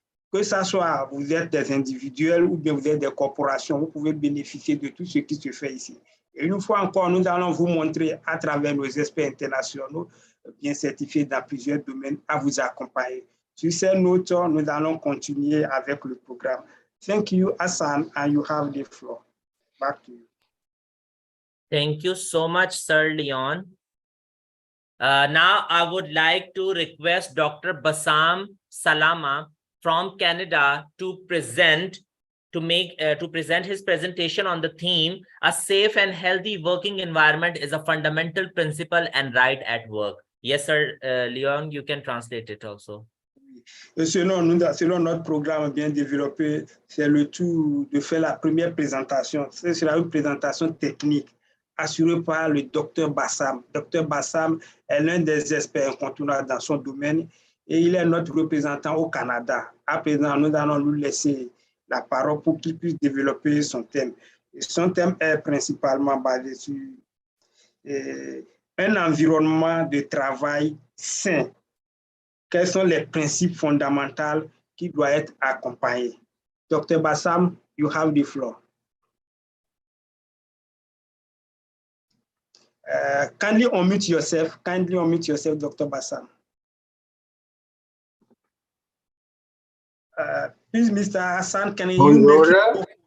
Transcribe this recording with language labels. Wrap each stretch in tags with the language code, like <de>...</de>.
<fr>Que ce soit vous êtes des individuels ou bien vous êtes des corporations, vous pouvez bénéficier de tout ce qui se fait ici. Et une fois encore, nous allons vous montrer à travers nos experts internationaux bien certifiés dans plusieurs domaines à vous accompagner. Sur ces notes, nous allons continuer avec le programme.</fr> <en>Thank you, Hassan, and you have the floor. Back to you. Thank you so much, Sir Leon. Now I would like to request Dr. Bassam Salama from Canada to present his presentation on the theme, a safe and healthy working environment is a fundamental principle and right at work. Yes, sir. Leon, you can translate it also.</en> <fr>Selon notre programme bien développé, c'est le tour de faire la première présentation. C'est une présentation technique assurée par le docteur Bassam. Docteur Bassam est l'un des experts incontournables dans son domaine et il est notre représentant au Canada. À présent, nous allons lui laisser la parole pour qu'il puisse développer son thème. Et son thème est principalement basé sur un environnement de travail sain. Quels sont les principes fondamentaux qui doivent être accompagnés?</fr> <en>Dr. Bassam, you have the floor. Kindly unmute yourself, Dr. Bassam. Please, Mr. Hassan, can you make it?</en>